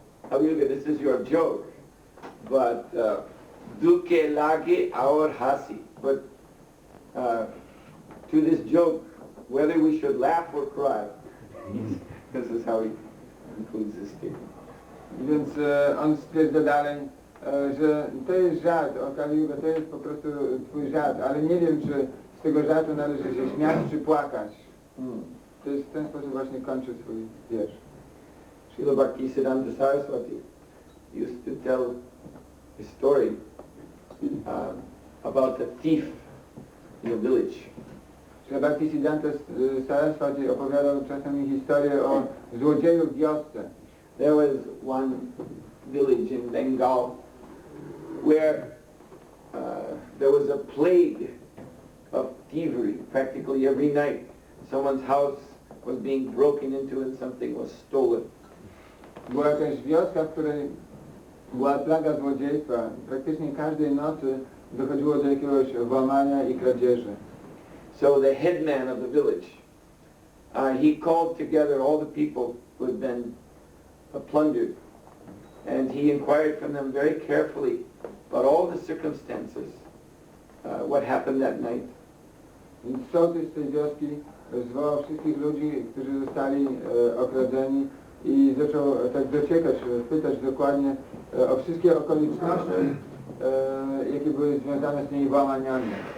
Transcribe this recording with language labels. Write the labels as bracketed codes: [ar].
[en] Kali Yuga, this is your joke. But [bn] dukke lage aur hasi. [en] But to this joke, whether we should laugh or cry, this is how he concludes this statement. [pl] Więc on stwierdza dalej, że to jest żart, o Kali Yuga, to jest po prostu Twój żart, ale nie wiem, czy z tego żartu należy się śmiać, czy płakać. To jest w ten sposób właśnie kończy swój wiersz. [en] Srila Bhaktisiddhanta Saraswati used to tell a story about a thief in a village. [pl] Srila Bhaktisiddhanta Saraswati opowiadał czasami historię o złodzieju w wiosce. [en] There was one village in Bengal where there was a plague of thievery. Practically every night someone's house was being broken into and something was stolen. [pl] Była jakaś wioska, w której była plaga złodziejstwa. Praktycznie każdej nocy dochodziło do jakiegoś włamania i kradzieży. [en] So the headman of the village, he called together all the people who had been plundered, and he inquired from them very carefully about all the circumstances, what happened that night. [pl] Więc sołtys z tej wioski zwołał wszystkich ludzi, którzy zostali okradzeni, i zaczął tak dociekać, pytać dokładnie o wszystkie okoliczności, jakie były związane z tymi włamaniami.